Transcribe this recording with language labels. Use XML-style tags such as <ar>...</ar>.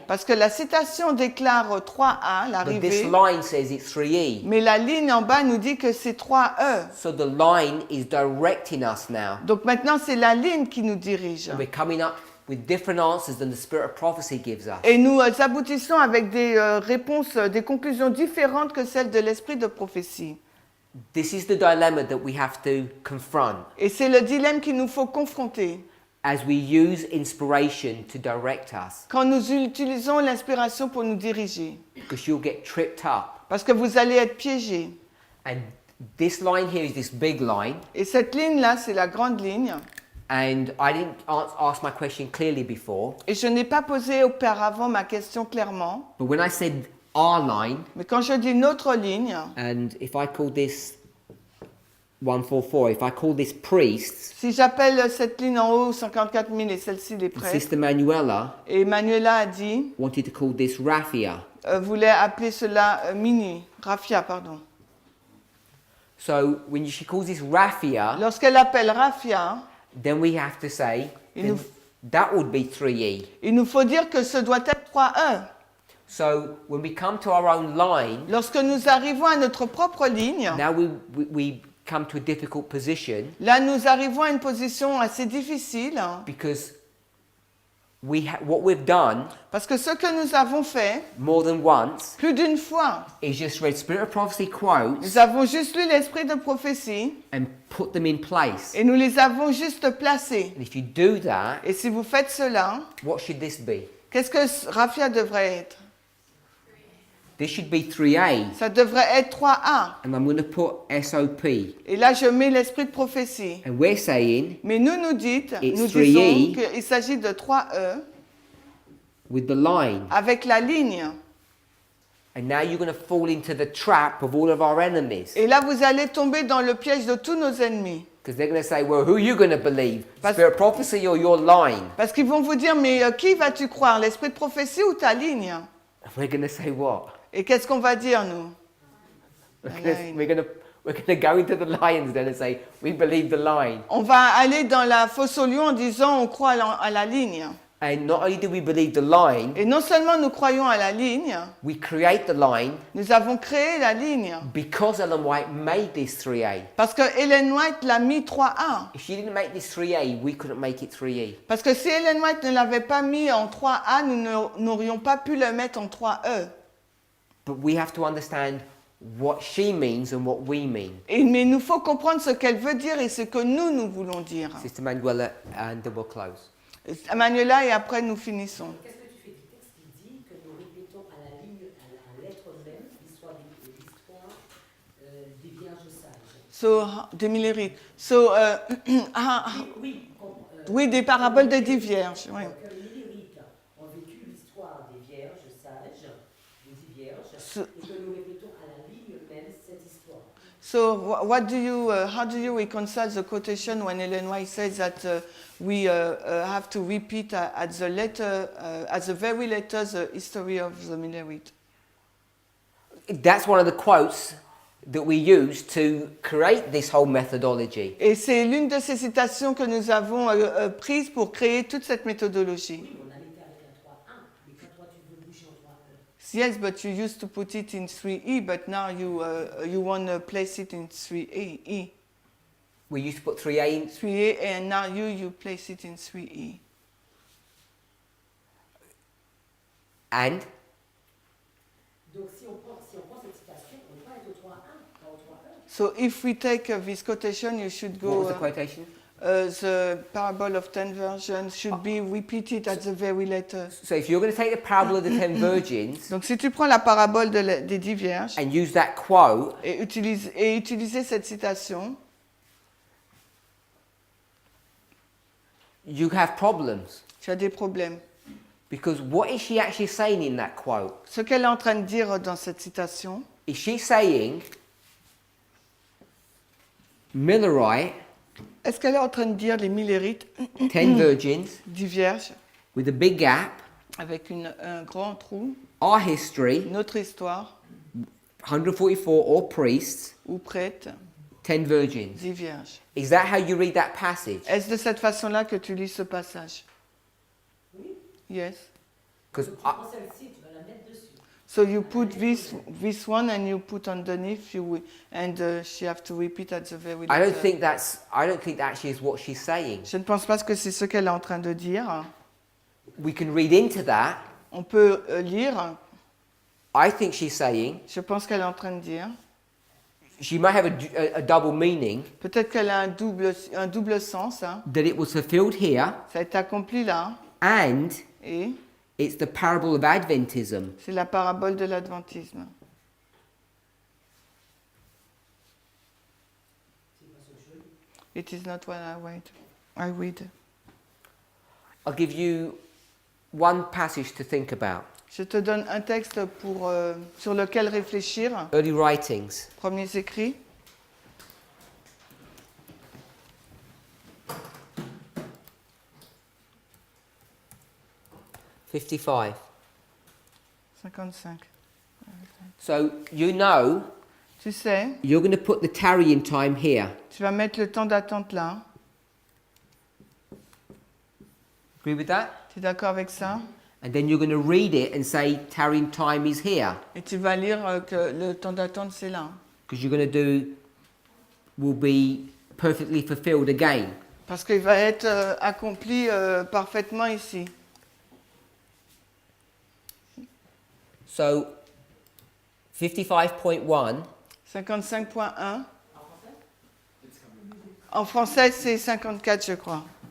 <fr>Parce que la citation déclare 3A,</fr> <en>but this</en> <fr>l'arrivée,</fr> <en>line says it's 3E.</en> <fr>mais la ligne en bas nous dit que c'est 3E.</fr> <en>So the line is directing us now.</en> <fr>Donc maintenant, c'est la ligne qui nous dirige.</fr> <en>And we're coming up with different answers than the spirit of prophecy gives us.</en> <fr>Et nous aboutissons avec des réponses, des conclusions différentes que celles de l'esprit de prophétie.</fr> <en>This is the dilemma that we have to confront</en> <fr>Et c'est le dilemme qu'il nous faut confronter</fr> <en>as we use inspiration to direct us.</en> <fr>quand nous utilisons l'inspiration pour nous diriger.</fr> <en>Because you'll get tripped up.</en> <fr>Parce que vous allez être piégés.</fr> <en>And this line here is this big line.</en> <fr>Et cette ligne-là, c'est la grande ligne.</fr> <en>And I didn't ask my question clearly before.</en> <fr>Et je n'ai pas posé auparavant ma question clairement.</fr> <en>But when I said our line,</en> <fr>Mais quand je dis notre ligne,</fr> <en>and if I call this 144, if I call this priests,</en> <fr>si j'appelle cette ligne en haut 54 000 et celle-ci les</fr> <en>and</en> <fr>prêtres,</fr> <en>Sister Manuela</en> <fr>et Manuela a dit,</fr> <en>wanted to call this raffia.</en> <fr>voulait appeler cela mini, raffia, pardon.</fr> <en>So when she calls this raffia,</en> <fr>Lorsqu'elle appelle raffia,</fr> <en>then we have to say</en> <fr>Il</fr> <en>then</en> <fr>nous-</fr> <en>that would be 3E.</en> <fr>il nous faut dire que ce doit être 3E.</fr> <en>So when we come to our own line,</en> <fr>Lorsque nous arrivons à notre propre ligne,</fr> <en>now we come to a difficult position</en> <fr>là nous arrivons à une position assez difficile,</fr> <en>because what we've done</en> <fr>parce que ce que nous avons fait,</fr> <en>more than once</en> <fr>plus d'une fois,</fr> <en>is just read Spirit of Prophecy quotes</en> <fr>nous avons juste lu l'esprit de prophétie</fr> <en>and put them in place.</en> <fr>et nous les avons juste placés.</fr> <en>And if you do that,</en> <fr>Et si vous faites cela,</fr> <en>what should this be?</en> <fr>qu'est-ce que raffia devrait être?</fr> <en>This should be 3A,</en> <fr>Ça devrait être 3A.</fr> <en>and I'm going to put SOP.</en> <fr>Et là, je mets l'esprit de prophétie.</fr> <en>And we're saying</en> <fr>Mais nous dites,</fr> <en>It's</en> <fr>nous</fr> <en>3E.</en> <fr>disons qu'il s'agit de 3E</fr> <en>with the line.</en> <fr>avec la ligne.</fr> <en>And now you're going to fall into the trap of all of our enemies.</en> <fr>Et là, vous allez tomber dans le piège de tous nos ennemis.</fr> <en>Because they're going to say, well, who are you going to believe?</en> <fr>Parce-</fr> <en>Spirit of Prophecy or your line?</en> <fr>Parce qu'ils vont vous dire, mais qui vas-tu croire, l'esprit de prophétie ou ta ligne?</fr> <en>And we're going to say what?</en> <fr>Et qu'est-ce qu'on va dire, nous?</fr> <en>We're going to go into the lions then and say, we believe the line.</en> <fr>On va aller dans la fosse au lion en disant, on croit à la ligne.</fr> <en>And not only do we believe the line,</en> <fr>Et non seulement nous croyons à la ligne,</fr> <en>we create the line</en> <fr>nous avons créé la ligne.</fr> <en>because Ellen White made this 3A.</en> <fr>Parce que Ellen White l'a mis 3A.</fr> <en>If she didn't make this 3A, we couldn't make it 3E.</en> <fr>Parce que si Ellen White ne l'avait pas mis en 3A, nous n'aurions pas pu le mettre en 3E.</fr> <en>But we have to understand what she means and what we mean.</en> <fr>Mais il nous faut comprendre ce qu'elle veut dire et ce que nous voulons dire.</fr> <en>Sister Manuela, and then we'll close.</en> <fr>Manuela, et après nous finissons. Qu'est-ce que tu fais du texte qui dit que nous répétons à la ligne, à la lettre même, l'histoire des vierges sages? So, des millérites. So, oui, des paraboles des 10 vierges. Oui. Donc, les millérites ont vécu l'histoire des vierges sages, des 10 vierges, et que nous répétons à la ligne même cette histoire.</fr> <en>So, how do you reconcile the quotation when Ellen White says that we have to repeat at the very letter, the history of the Millerite? That's one of the quotes that we use to create this whole methodology.</en> <fr>Et c'est l'une de ces citations que nous avons prises pour créer toute cette méthodologie. Oui, on a été avec la 3.1, mais quand toi tu veux bouger en 3.1.</fr> <en>Yes, but you used to put it in 3E, but now you want to place it in 3E. We used to put 3A in. 3A, and now you place it in 3E. And</en> <fr>Donc si on prend cette citation, on ne va pas être au 3.1, pas au 3.1.</fr> <en>So if we take this quotation, you should what go. was the quotation? The parable of 10 virgins should be repeated at the very letter. So if you're going to take the parable of the 10 virgins</en> <fr>Donc si tu prends la parabole des 10 vierges</fr> <en>and use that quote,</en> <fr>et utiliser cette citation,</fr> <en>you have problems.</en> <fr>tu as des problèmes.</fr> <en>Because what is she actually saying in that quote?</en> <fr>Ce qu'elle est en train de dire dans cette citation,</fr> <en>Is she saying Millerite,</en> <fr>est-ce qu'elle est en train de dire les millérites,</fr> <en>10 virgins,</en> <fr>10 vierges,</fr> <en>with a big gap,</en> <fr>avec un grand trou,</fr> <en>our history,</en> <fr>notre histoire,</fr> <en>144 all priests,</en> <fr>ou prêtre,</fr> <en>10 virgins?</en> <fr>10 vierges.</fr> <en>Is that how you read that passage?</en> <fr>Est-ce de cette façon-là que tu lis ce passage? Oui.</fr> <en>Yes. Because</en> <fr>Donc tu prends celle-ci, tu vas la mettre dessus.</fr> <en>So you put this one and you put underneath and she have to repeat at the very I don't letter. think that actually is what she's saying.</en> <fr>Je ne pense pas que c'est ce qu'elle est en train de dire.</fr> <en>We can read into that.</en> <fr>On peut lire.</fr> <en>I think she's saying</en> <fr>Je pense qu'elle est en train de dire.</fr> <en>she might have a double meaning,</en> <fr>Peut-être qu'elle a un double sens. Hein.</fr> <en>that it was fulfilled here,</en> <fr>Ça a été accompli là.</fr> <en>and</en> <fr>Et</fr> <en>it's the parable of Adventism.</en> <fr>c'est la parabole de l'adventisme.</fr> <en>It is not what I read. I'll give you one passage to think about.</en> <fr>Je te donne un texte sur lequel réfléchir.</fr> <en>Early writings.</en> <fr>Premiers écrits.</fr> <en>'55.</en> <fr>55.</fr> <en>So you know</en> <fr>Tu sais,</fr> <en>you're going to put the tarrying time here.</en> <fr>tu vas mettre le temps d'attente là.</fr> <en>Agree with that?</en> <fr>Tu es d'accord avec ça?</fr> <en>And then you're going to read it and say tarrying time is here,</en> <fr>Et tu vas lire que le temps d'attente c'est là.</fr> <en>because you're going to do will be perfectly fulfilled again.</en> <fr>Parce qu'il va être accompli parfaitement ici.</fr> <en>So 55.1</en> <fr>55.1. En français, c'est 54, je crois.</fr>